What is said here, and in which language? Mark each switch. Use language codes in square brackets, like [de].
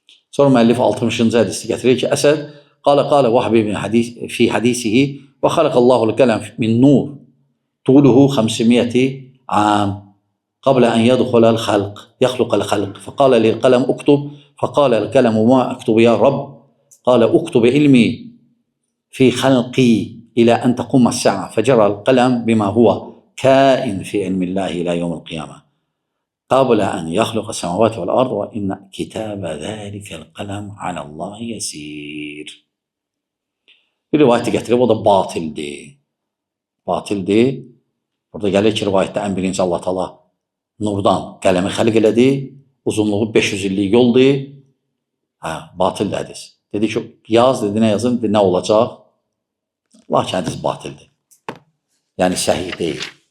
[az] Sonra müəllif 60-cı hədisi gətirir ki, Əsəd qala Vahbi fi hadisihi və xalaqallahu l-qələm min nur [ar] طوله 500 عام قبل أن يدخل الخلق يخلق الخلق فقال للقلم اكتب فقال القلم ما أكتب يا رب قال اكتب علمي في خلقي إلى أن تقوم الساعة فجرى القلم بما هو كائن في علم الله إلى يوم القيامة قبل أن يخلق السماوات والأرض وإن كتاب ذلك القلم على الله يسير. [tr] Bir rivayeti getirip o da batildir. [az] Burada gəlir ki, rivayətdə ən birinci Allah Teala nurdan qələmi xəlq elədi. Uzunluğu 500 illik yoldur. Batildir hədis. Dedi ki, yaz, dedi, nə yazın, dedi, nə olacaq? Lakin hədis batildir. Yəni, səhih deyil.